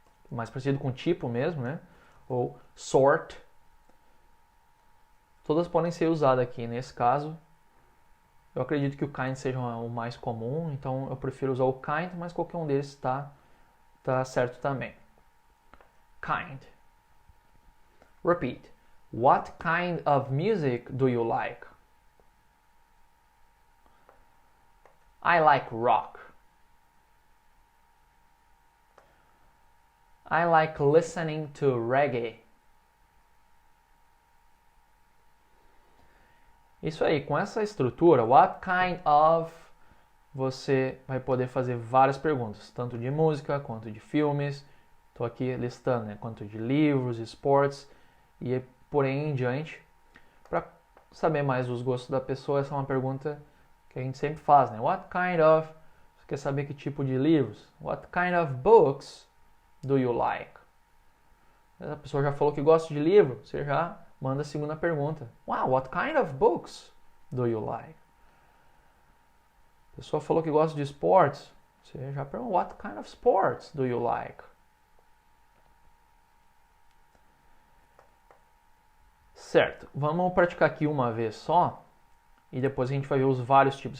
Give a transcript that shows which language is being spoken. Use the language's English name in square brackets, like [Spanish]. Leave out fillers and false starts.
[Portuguese] Mais parecido com tipo mesmo, né? Ou sort. Todas podem ser usadas aqui. Nesse caso, eu acredito que o kind seja o mais comum, então eu prefiro usar o kind, mas qualquer um deles tá certo também. [English] Kind. Repeat. What kind of music do you like? I like rock. I like listening to reggae. [Portuguese] Isso aí, com essa estrutura, what kind of, você vai poder fazer várias perguntas, tanto de música quanto de filmes. Estou aqui listando, né, quanto de livros, esportes e por aí em diante. Para saber mais dos gostos da pessoa, essa é uma pergunta que a gente sempre faz, né? What kind of, você quer saber que tipo de livros? [English] What kind of books do you like? [Portuguese] A pessoa já falou que gosta de livro, você já manda a segunda pergunta. [English] Wow, what kind of books do you like? [Portuguese] A pessoa falou que gosta de esportes, você já pergunta, [English] what kind of sports do you like? [Portuguese] Certo, vamos praticar aqui uma vez só e depois a gente vai ver os vários tipos.